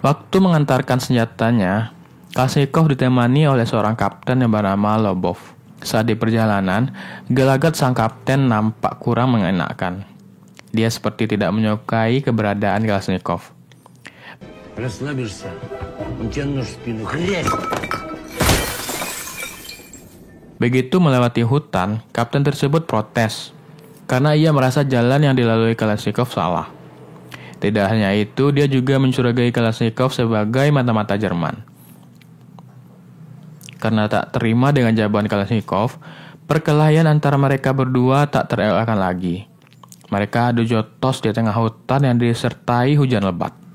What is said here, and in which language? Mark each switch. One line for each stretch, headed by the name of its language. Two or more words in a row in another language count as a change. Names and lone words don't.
Indonesian: Waktu mengantarkan senjatanya, Kalashnikov ditemani oleh seorang kapten yang bernama Lobov. Saat di perjalanan, gelagat sang kapten nampak kurang mengenakan. Dia seperti tidak menyukai keberadaan Kalashnikov.
Russian: Расслабишься, он тебе нож в спину. Хрясь!
Indonesian: Begitu melewati hutan, kapten tersebut protes karena ia merasa jalan yang dilalui Kalashnikov salah. Tidak hanya itu, dia juga mencurigai Kalashnikov sebagai mata-mata Jerman. Karena tak terima dengan jawaban Kalashnikov, perkelahian antara mereka berdua tak terelakkan lagi. Mereka adu jotos di tengah hutan yang disertai hujan lebat.